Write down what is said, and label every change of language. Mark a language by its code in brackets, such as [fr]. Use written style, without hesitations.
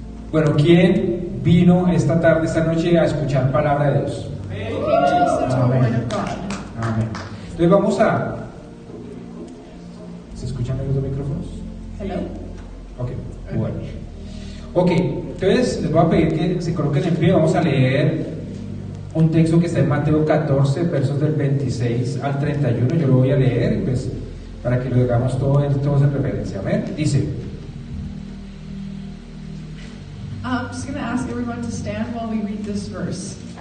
[es] Bueno, ¿quién vino esta tarde, esta noche a escuchar palabra de Dios? [en] Who came to listen to the word of God? [es] Amén. Entonces vamos a... ¿Se escuchan los dos micrófonos? [en] Hello? [es] Ok, bueno. Ok, entonces les voy a pedir que se coloquen en pie. Vamos a leer un texto que está en Mateo 14, versos del 26 al 31. Yo lo voy a leer, pues, para que lo hagamos todos en referencia. Amén. Dice: [en] I'm just going to ask everyone to stand while we read this verse.